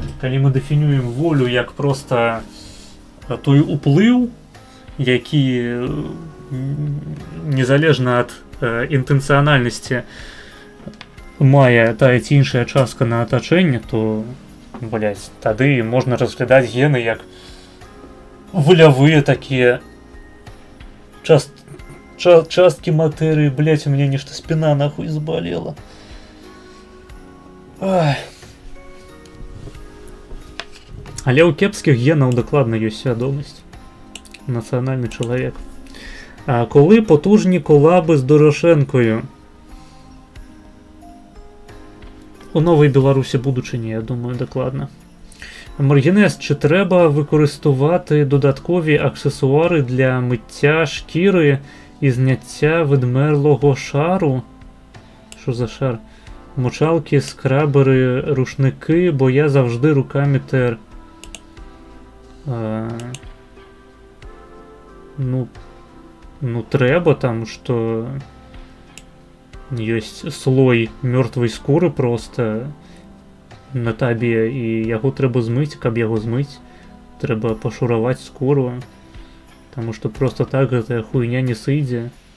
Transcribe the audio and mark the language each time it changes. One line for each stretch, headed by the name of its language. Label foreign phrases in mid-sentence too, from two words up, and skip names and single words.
Belarusian: Калі мы дэфінюем волю як проста той уплыў, які незалежна ад інтэнцыянальнасці мае тая ці іншая частка на атачэнне, то, блядь, тады можна разглядаць гены як волявыя такія часткі матэрыі. Блядь, у мяне нешта спіна нахуй забалела. Ай. Але ў кепскіх генаў дакладна ёсць свядомасць. Нацыянальны чалавек.
Ukrainian: А коли потужні колаби з Дорошенкою? У Новій Білорусі будучині, я думаю, докладно. Маргінез, чи треба використовувати додаткові аксесуари для миття шкіри і зняття відмерлого шару? Що за шар? Мочалки, скрабери, рушники, бо я завжди руками тер.
Belarusian: Ну, ну трэба там, што ёсць слой мёртвай скуры просто на табе, і яго трэба змыць, каб яго змыць, трэба пашураваць скуру, таму што просто так гэтая хуйня не сыдзе.